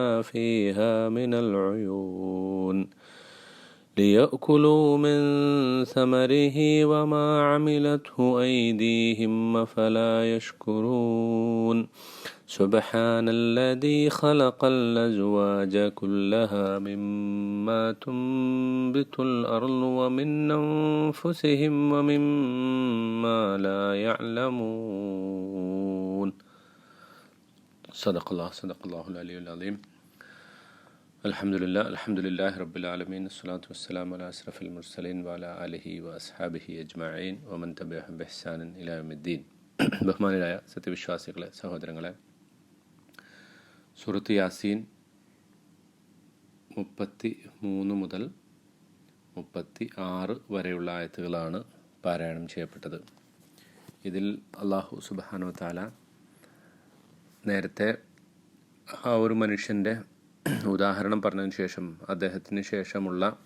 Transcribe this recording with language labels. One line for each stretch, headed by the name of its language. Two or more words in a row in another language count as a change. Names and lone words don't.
Arabic: فيها من العيون ليأكلوا من ثمره وما عملته أيديهم أفلا يشكرون سبحان الذي خلق الأزواج كلها مما تنبت الأرض ومن أنفسهم ومما لا يعلمون. صدق الله العلي العظيم. الحمد لله رب العالمين. الصلاة والسلام على أشرف المرسلين وعلى آله وأصحابه أجمعين ومن تبعهم بإحسان إلى يوم الدين.
Malayalam: ബഹുമാനരായ സത്യവിശ്വാസികളെ, സഹോദരങ്ങളെ, സൂറത്ത് യാസീൻ 33 മുതൽ 36 വരെയുള്ള ആയത്തുകളാണ് പാരായണം ചെയ്യപ്പെട്ടത്. ഇതിൽ അല്ലാഹു
Arabic: سبحانه وتعالى
Malayalam: നേരത്തെ ആ ഒരു മനുഷ്യൻ്റെ ഉദാഹരണം പറഞ്ഞതിന് ശേഷം അദ്ദേഹത്തിന് ശേഷമുള്ള